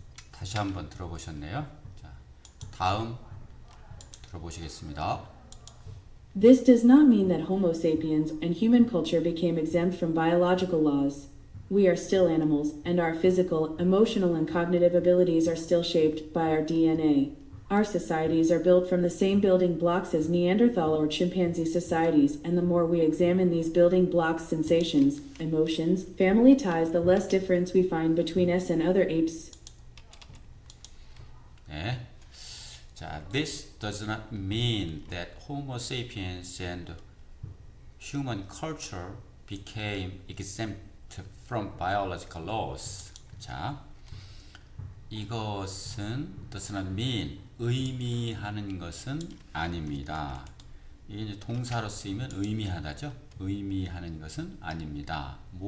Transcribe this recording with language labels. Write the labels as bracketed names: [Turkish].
[Korean] 다시 한번 들어보셨네요. 자, 다음 들어보시겠습니다. [English] This does not mean that Homo sapiens and human culture became exempt from biological laws. We are still animals, and our physical, emotional, and cognitive abilities are still shaped by our DNA. Our societies are built from the same building blocks as Neanderthal or chimpanzee societies, and the more we examine these building blocks, sensations, emotions, family ties, the less difference we find between us and other apes. [Korean] 네. [English] 자, this does not mean that Homo sapiens and human culture became exempt from biological laws. [Korean] 자, 이것은 [English] does not mean [Korean] 의미하는 것은 아닙니다. 이게 이제 동사로 쓰이면 의미하다죠. 의미하는 것은 아닙니다.